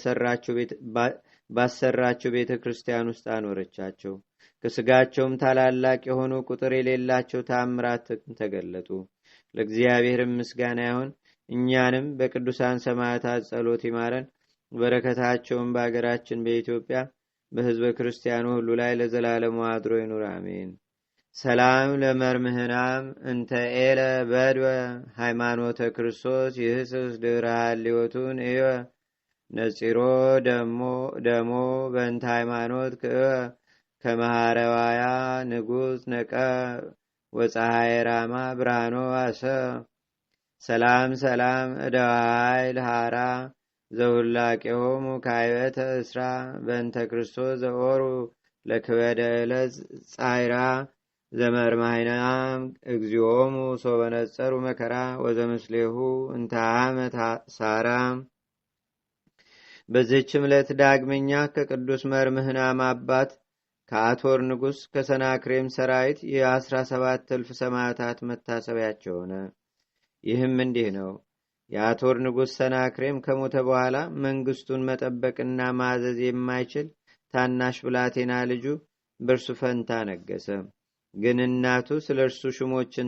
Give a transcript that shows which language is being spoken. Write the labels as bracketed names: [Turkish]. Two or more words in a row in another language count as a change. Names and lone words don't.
[Amharic] ባሰራቸው ቤተ ክርስቲያን ውስጥ አኖረቻቸው። ከስጋቸውም ታላላቅ የሆኑ ቁጥር የሌላቸው ታምራት ተገለጡ። ለእግዚአብሔርም ምስጋና ይሁን። እኛንም በቅዱሳን ሰማዕታት ጸሎት ይማረን። በረከታቸውም በአገራችን በኢትዮጵያ በሕዝበ ክርስቲያኑ ሁሉ ላይ ለዘላለሙ አድሮ ይኑር፣ አሜን። [Geez] ሰላም ለመርምህናም እንተ ኤለ በድወ ሃይማኖተ ክርስቶስ ይህስስ ድህረ ሀልዮቱን እየ ነጺሮ ደሞ በእንተ ሃይማኖት ከመሃረዋያ ንጉሥ ነቀ ወፀሐይ ራማ ብርሃኖ አሰ ሰላም እደዋይል ሃራ ዘሁላቄሆሙ ካይበተ እስራ በእንተ ክርስቶስ ዘኦሩ ለክበደ ዕለት ጻይራ ዘመርማይናም እግዚኦሙ ሶበነጸሩ መከራ ወዘምስሌሁ እንተ አመት ሳራ። [Amharic] በዚህችም ዕለት ዳግመኛ ከቅዱስ መርምህናም አባት ከአቶር ንጉሥ ከሰናክሬም ሰራዊት የ17,000 ሰማዕታት መታሰቢያቸው ሆነ። ይህም እንዲህ ነው። የአቶር ንጉሥ ሰናክሬም ከሞተ በኋላ መንግስቱን መጠበቅና ማዘዝ የማይችል ታናሽ ብላቴና ልጁ በእርሱ ፈንታ ነገሰ። ግን እናቱ ስለ እርሱ ሹሞችን